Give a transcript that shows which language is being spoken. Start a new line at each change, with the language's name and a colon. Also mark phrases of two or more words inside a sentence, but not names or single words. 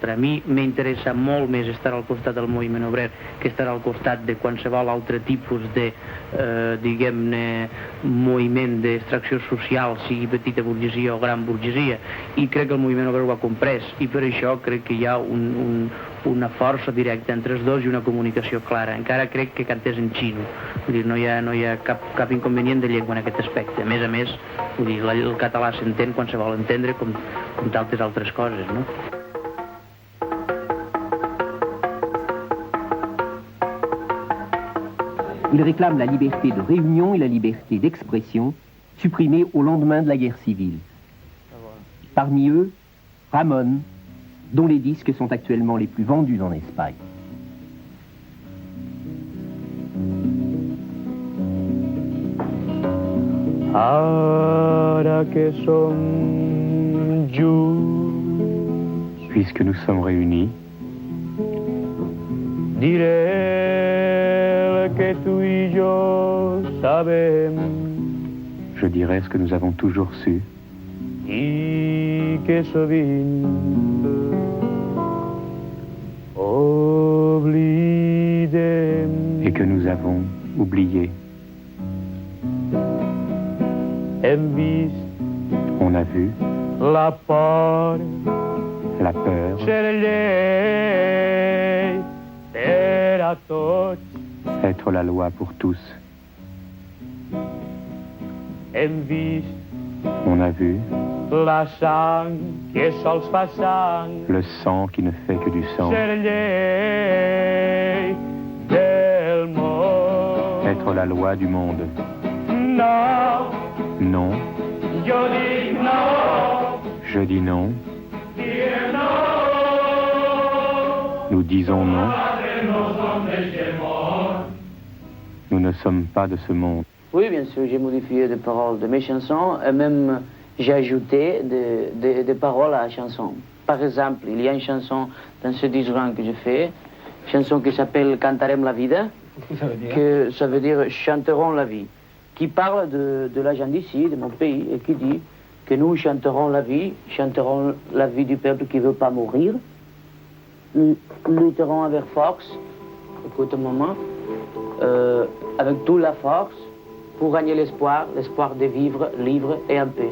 Catalan: A mi m'interessa molt més estar al costat del moviment obrer que estar al costat de qualsevol altre tipus de, diguem-ne, moviment d'extracció social, sigui petita burgesia o gran burgesia, i crec que el moviment obrer ho ha comprès, i per això crec que hi ha una força directa entre els dos i una comunicació clara. Encara crec que cantés en xino, vull dir, no hi ha cap inconvenient de llengua en aquest aspecte. A més, vull dir, el català s'entén quan se vol entendre com tantes altres coses, no?
French: Il réclame la liberté de réunion et la liberté d'expression, supprimées au lendemain de la guerre civile. Parmi eux, Ramon, dont les disques sont actuellement les plus vendus en Espagne.
Catalan: Ara que som junts,
French: puisque nous sommes réunis,
Catalan: diré que tu i jo sabem
French: je dirais ce que nous avons toujours su
Catalan: i que sovint oblidem.
French: et que nous avons oublié.
Catalan: Hem vist
French: On a vu
Catalan: la por
French: la peur
Catalan: ser llei per a tots.
French: être la loi pour tous.
Catalan: Hem vist
French: On a vu
Catalan: la sang que sols fa sang
French: le sang qui ne fait que du sang,
Catalan: ser llei del món.
French: être la loi du monde.
Catalan: No,
French: Non,
Catalan: jo dic no,
French: je dis non,
Catalan: diem no.
French: nous disons non,
Catalan: Nosaltres no som d'eixe món.
French: nous ne sommes pas de ce monde. Oui, bien sûr, j'ai modifié des paroles de mes chansons et même j'ai ajouté des paroles à la chanson. Par exemple, il y a une chanson dans ce disque que j'ai fait, une chanson qui s'appelle Cantarem la vida, que ça veut dire chanterons la vie, qui parle de la gente d'ici, de mon pays, et qui dit que nous chanterons la vie du peuple qui ne veut pas mourir, lutterons avec force, écoute un moment, avec toute la force, pour gagner l'espoir de vivre libre et en paix.